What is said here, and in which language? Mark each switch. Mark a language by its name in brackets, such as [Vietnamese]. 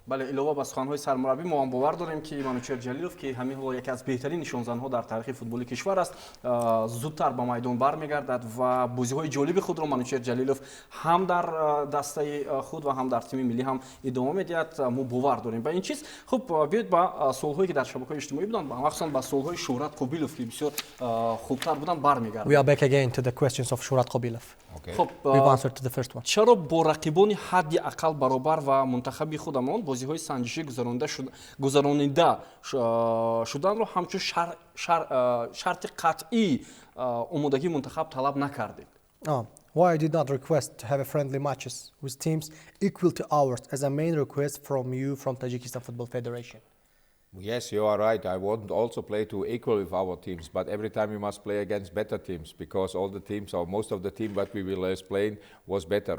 [Tajik] бале, илова ба суханҳои сармураббӣ мо ҳам бовар дорем ки Манучер Ҷалилов, ки ҳамин ҳоло яке аз беҳтарин нишонзанҳо дар таърихи футболи кишвар аст, зудтар ба майдон бармегардад ва бозиҳои ҷолиби худро Манучер Ҷалилов ҳам дар дастаи худ ва ҳам дар тими миллӣ ҳам идома медиҳад. Мо бовар дорем ба ин чиз. Хуб, биёед ба суолҳое ки дар шабакаҳои иҷтимоӣ буданд, махсусан ба суолҳои Шӯҳрат Қобилов, ки бисёр хубтар буданд, бармегардем. [English] We are back again to the questions of Шӯҳрат Қобилов. [Tajik] Хуб, [English] We've answered to the first one. [Tajik] чаро бо рақибони ҳадди ақал баробар ва мунтахаби худамон бозиҳои санҷишӣ гузаронида шуданро ҳамчун шарти қатъӣ омодагии мунтахаб талаб накардед? [English] Why I did not request to have a friendly matches with teams equal to ours as a main request from you from Tajikistan Football Federation? Yes, you are right. I want also play to equal with our teams, but every time we must play against better teams because all the teams or most of the team that we will explain was better.